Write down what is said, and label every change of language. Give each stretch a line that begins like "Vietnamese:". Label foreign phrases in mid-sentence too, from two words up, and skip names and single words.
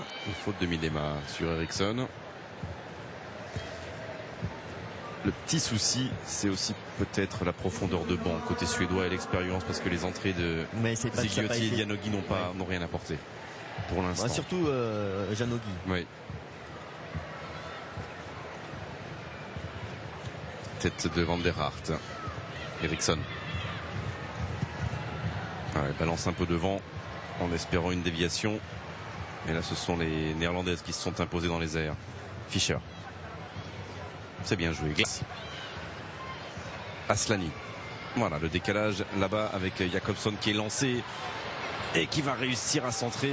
French: Une faute de Milema sur Eriksson. Le petit souci, c'est aussi peut-être la profondeur de banc côté suédois et l'expérience, parce que les entrées de Zigotti et Janogy n'ont rien apporté. Pour l'instant. Ouais, surtout Janogy. Oui. Tête de Van der Hart. Eriksson. Ouais, balance un peu devant en espérant une déviation. Et là, ce sont les Néerlandaises qui se sont imposées dans les airs. Fischer. C'est bien joué. Aslani. Voilà, le décalage là-bas avec Jakobsson qui est lancé et qui va réussir à centrer.